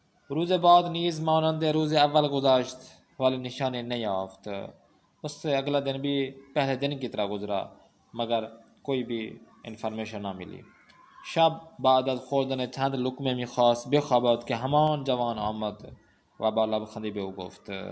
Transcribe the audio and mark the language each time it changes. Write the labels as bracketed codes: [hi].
[fa] روز بعد نیز مانند روز اول گزشت ولی نشانی نیافت. [ur] اس سے اگلا دن بھی پہلے دن کی طرح گزرا مگر کوئی بھی انفارمیشن نہ ملی. [fa] شب بعد از خوردن چند لقمه میخواست بخوابد که همان جوان آمد و با لبخندی به او گفت.